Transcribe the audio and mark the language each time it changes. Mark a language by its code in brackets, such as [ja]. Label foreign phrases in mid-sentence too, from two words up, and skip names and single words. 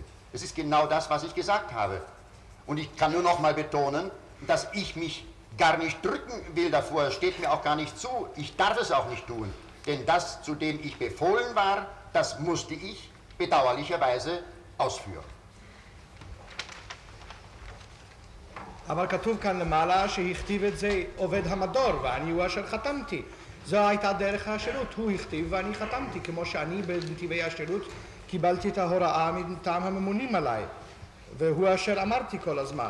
[de] Das ist genau das, was ich gesagt habe. Und ich kann nur noch mal betonen, dass ich mich gar nicht drücken will davor. Es steht mir auch gar nicht zu. Ich darf es auch nicht tun. Denn das, zu dem ich befohlen war, das musste ich bedauerlicherweise ausführen. [he] אבל כתוב כאן למעלה שהכתיב את זה עובד המדור ואני הוא אשר חתמתי. זו הייתה דרך השירות, הוא הכתיב ואני חתמתי, כמו שאני בנתיבי השירות קיבלתי את ההוראה מטעם הממונים עליי, והוא אשר אמרתי כל הזמן.